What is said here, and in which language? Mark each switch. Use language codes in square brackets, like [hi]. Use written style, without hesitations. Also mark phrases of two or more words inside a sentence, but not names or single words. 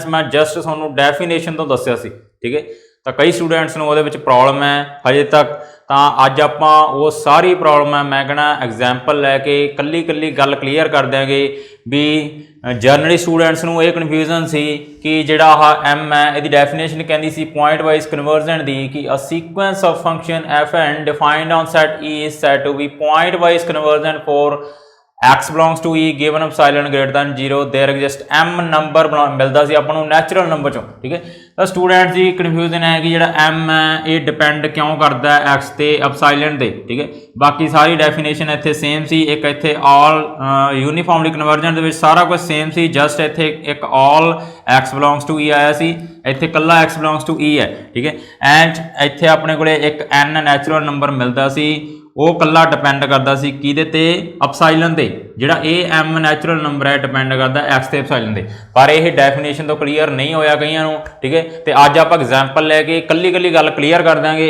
[pa] ਮੈਂ ਜਸਟ ਤੁਹਾਨੂੰ ਡੈਫੀਨੇਸ਼ਨ ਤੋਂ ਦੱਸਿਆ ਸੀ, ਠੀਕ ਹੈ। ਤਾਂ ਕਈ ਸਟੂਡੈਂਟਸ ਨੂੰ ਉਹਦੇ ਵਿੱਚ ਪ੍ਰੋਬਲਮ ਹੈ ਹਜੇ ਤੱਕ, ਤਾਂ ਅੱਜ ਆਪਾਂ ਉਹ ਸਾਰੀ ਪ੍ਰੋਬਲਮ ਹੈ ਮੈਂ ਕਹਿਣਾ ਐਗਜ਼ਾਮਪਲ ਲੈ ਕੇ ਕੱਲੀ ਕੱਲੀ ਗੱਲ ਕਲੀਅਰ ਕਰ ਦਿਆਂਗੇ। ਵੀ ਜਰਨਲੀ ਸਟੂਡੈਂਟਸ ਨੂੰ ਇਹ ਕਨਫਿਊਜ਼ਨ ਸੀ ਕਿ ਜਿਹੜਾ ਆਹ ਐਮ ਹੈ ਇਹਦੀ ਡੈਫੀਨੇਸ਼ਨ ਕਹਿੰਦੀ ਸੀ [en] point wise convergent [pa] ਦੀ ਕਿ [en] a sequence of function f n defined on set e is said to be point wise convergent for x belongs to e given epsilon greater than 0 there exist m [pa] ਨੰਬਰ ਮਿਲਦਾ ਸੀ ਆਪਾਂ ਨੂੰ [en] natural number [pa] ਚੋਂ, ਠੀਕ ਹੈ। ਤਾਂ ਸਟੂਡੈਂਟਸ ਦੀ ਕਨਫਿਊਜ਼ਨ ਹੈ ਕਿ ਜਿਹੜਾ m ਹੈ ਇਹ ਡਿਪੈਂਡ ਕਿਉਂ ਕਰਦਾ ਹੈ x ਤੇ ਐਪਸਾਈਲਨ ਤੇ, ਠੀਕ ਹੈ। ਬਾਕੀ ਸਾਰੀ ਡੈਫੀਨੇਸ਼ਨ ਇੱਥੇ ਸੇਮ ਸੀ, ਇੱਕ ਇੱਥੇ [en] all uniformly convergent [pa] ਦੇ ਵਿੱਚ ਸਾਰਾ ਕੁਝ ਸੇਮ ਸੀ, ਜਸਟ ਇੱਥੇ ਇੱਕ ਆਲ [en] x belongs to e [pa] ਆਇਆ ਸੀ, ਇੱਥੇ ਕੱਲਾ [en] x belongs to e [pa] ਹੈ, ਠੀਕ ਹੈ। ਐਂਡ ਇੱਥੇ ਆਪਣੇ ਕੋਲੇ ਇੱਕ n [en] natural number [pa] ਮਿਲਦਾ ਸੀ, ਉਹ ਕੱਲਾ ਡਿਪੈਂਡ ਕਰਦਾ ਸੀ ਕਿਹਦੇ ਤੇ, ਐਪਸਾਈਲਨ ਤੇ। ਜਿਹੜਾ ਇਹ m [en] natural number [pa] ਹੈ ਡਿਪੈਂਡ ਕਰਦਾ x ਤੇ ਐਪਸਾਈਲਨ ਤੇ, ਪਰ ਇਹ ਡੈਫੀਨੇਸ਼ਨ ਤੋਂ ਕਲੀਅਰ ਨਹੀਂ ਹੋਇਆ ਕਈਆਂ ਨੂੰ, ਠੀਕ ਹੈ। ਤੇ ਅੱਜ ਆਪਾਂ ਐਗਜ਼ਾਮਪਲ ਲੈ ਕੇ ਕੱਲੀ ਕੱਲੀ ਗੱਲ ਕਲੀਅਰ ਕਰ ਦਾਂਗੇ।